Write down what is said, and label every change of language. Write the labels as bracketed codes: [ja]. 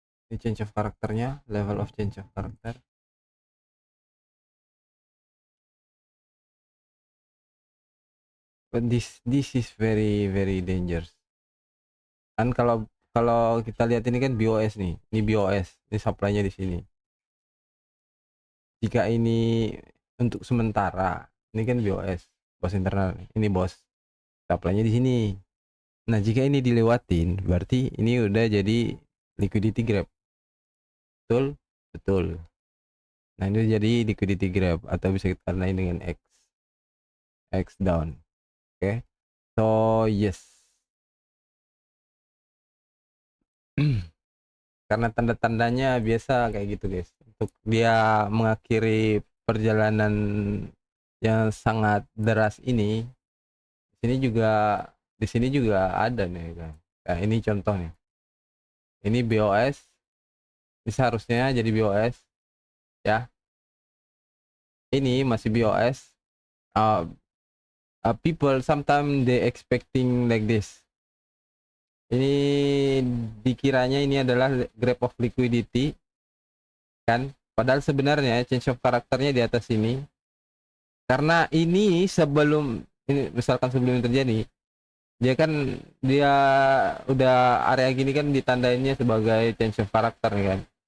[id] Ini change of karakternya, level of change of karakter. [en] But this is very dangerous. [id] Kan kalau kita lihat ini kan BOS nih. Ini BOS, ini supply-nya di sini. Jika ini untuk sementara, ini kan BOS, bos internal. Ini bos. Supply-nya di sini. Nah, jika ini dilewatin, berarti ini udah jadi liquidity grab. Betul? Betul. Nah, ini jadi liquidity grab atau bisa kita lain dengan X down. Oke. So, yes. Karena tanda-tandanya biasa kayak gitu, guys. Untuk dia mengakhiri perjalanan yang sangat deras ini, di sini juga ada nih kan. Nah, ini contoh nih. Ini BOS. Ini seharusnya jadi BOS ya. Ini masih BOS. [en] People sometimes they expecting like this. [id] Ini dikiranya ini adalah grab of liquidity kan, padahal sebenarnya change of karakternya di atas ini. Karena ini misalkan sebelum ini terjadi, dia udah area gini kan ditandainnya sebagai change of karakter kan.